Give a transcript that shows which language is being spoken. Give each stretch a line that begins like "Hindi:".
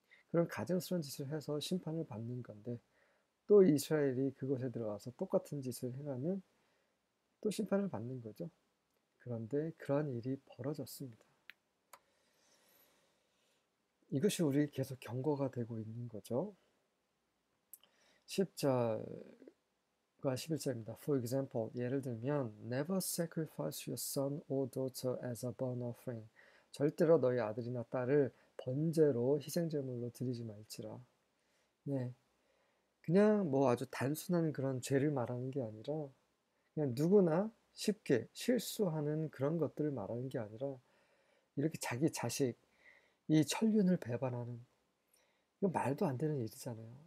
Korean: 그런 가증스러운 짓을 해서 심판을 받는 건데 또 이스라엘이 그곳에 들어가서 똑같은 짓을 행하면 또 심판을 받는 거죠. 그런데 그러한 일이 벌어졌습니다. 이것이 우리 계속 경고가 되고 있는 거죠. 10절과 11절입니다.
English: For example,
Korean: 예를 들면
English: Never sacrifice your son or daughter as a burnt offering.
Korean: 절대로 너희 아들이나 딸을 번제로 희생제물로 드리지 말지라. 네, 그냥 뭐 아주 단순한 그런 죄를 말하는 게 아니라 그냥 누구나 쉽게 실수하는 그런 것들을 말하는 게 아니라 이렇게 자기 자식, 이 천륜을 배반하는 이거 말도 안 되는 일이잖아요.